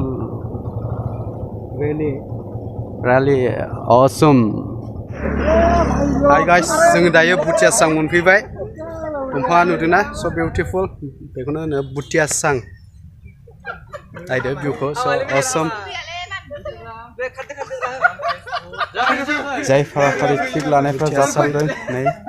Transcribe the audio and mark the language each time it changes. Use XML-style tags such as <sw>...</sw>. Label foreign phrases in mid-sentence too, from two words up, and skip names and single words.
<en>Really awesome. Hi guys,</en> <brx>जोङो दायो बुटियासां मोनफैबाय दंफाङा नुदोंना</brx> <en>so beautiful</en> <brx>बेखौनो होनो बुटियासां नायदो भिउखौ</brx> <en>so awesome</en> <brx>जाय फाराफारि क्लिप लानायफ्रा जासारदों नै</brx>